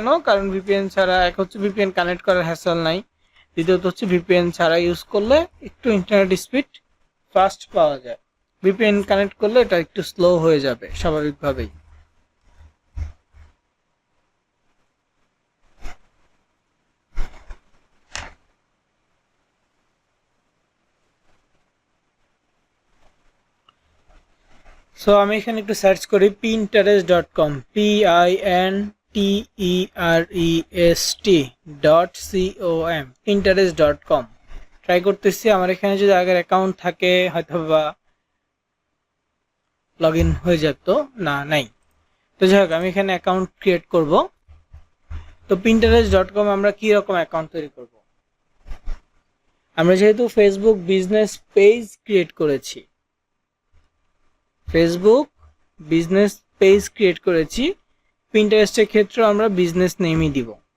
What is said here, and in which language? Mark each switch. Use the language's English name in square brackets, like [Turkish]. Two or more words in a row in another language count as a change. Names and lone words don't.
[Bangla] কারণ ভিপিএন ছাড়া এক হচ্ছে [English] VPN connect [Bangla] করার হ্যাসেল নাই, দ্বিতীয়ত হচ্ছে ভিপিএন ছাড়া ইউজ করলে একটু [English] internet speed fast [Bangla] পাওয়া যায়, [English] VPN connect [Bangla] করলে এটা একটু স্লো হয়ে যাবে স্বাভাবিকভাবেই। সো আমি এখানে একটু সার্চ করি pinterest.com, pinterest.com, pinterest.com ট্রাই করতেছি। আমার এখানে যদি আগের অ্যাকাউন্ট থাকে হয়তো বা [English] log in [Bangla] হয়ে যেত, না নাই। তো যাই হোক, আমি এখানে [English] account create [Bangla] করব। তো pinterest.com আমরা কি রকম অ্যাকাউন্ট তৈরি করব? আমরা যেহেতু [English] Facebook business page create [Bangla] করেছি, [English] Facebook business page create [Bangla] করেছি, পিন্টারেস্টের ক্ষেত্রে আমরা [English] business name [Bangla] দিব।